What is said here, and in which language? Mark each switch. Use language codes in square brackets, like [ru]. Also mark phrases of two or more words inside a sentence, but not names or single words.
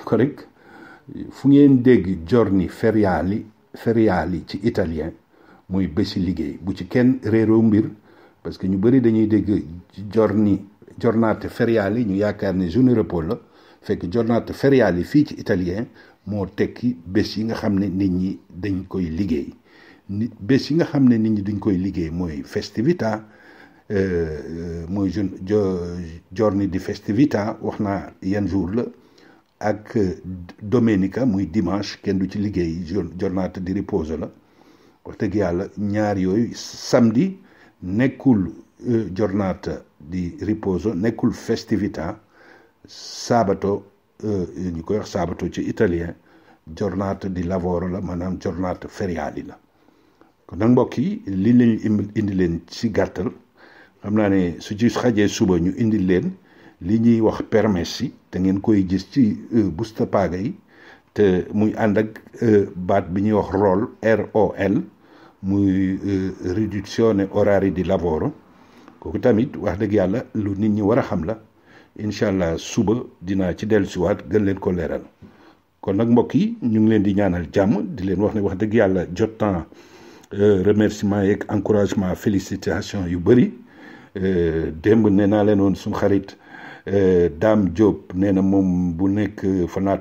[wo] ko rek fu ngeen dégg [it] giorni feriali [wo] ci italien muy bési liggéey bu ci kenn réeroo mbir [fr] parce que [wo] ñu bëri dañuy dégg [it] giornate feriali [wo] ñu yaakaar ne [fr] journée repos [wo] la fekk [it] giornate feriali [wo] fii ci italien moo tekki bés yi nga xam ne nit ñi dañ koy liggéey bés yi nga xam ne nit ñi duñ koy liggéey mooy festività mooy [it] giorni di festività [wo] wax naa yan jour la ak domenica muy dimanche kenn du ci liggéey [it] giornata di riposo [wo] la wax dëgg yàlla ñaar yooyu samedi nekkul [it] giornata di riposo [wo] nekkul festività sabato ñu koy wax sabato ci italien [it] giornata di lavoro [wo] la maanaam [it] giornata feriali [wo] la kon nag mbokk yi li lañu indi leen ci gàttal xam naa ne su ci xajee suba ñu indi leen li ñuy wax permessi te ngeen koy gis ci [it] busta paga [wo] yi te muy ànd ak baat bi ñuy wax ROL muy [it] riduzione orari di lavoro [wo] kooku tamit wax dëgg yàlla lu nit ñi war a xam la [ar] إن شاء الله [wo] suba dinaa ci dellusiwaat gën leen ko leeral kon nag mbokk yi ñu ngi leen di ñaanal jàmm di leen wax ne wax dëgg yàlla jot [fr] temps remerciement [wo] yeeg [fr] encouragement félicitation [wo] yu bëri démb nee naa leen woon suñu xarit Dame Diop nee na moom bu nekk fanaa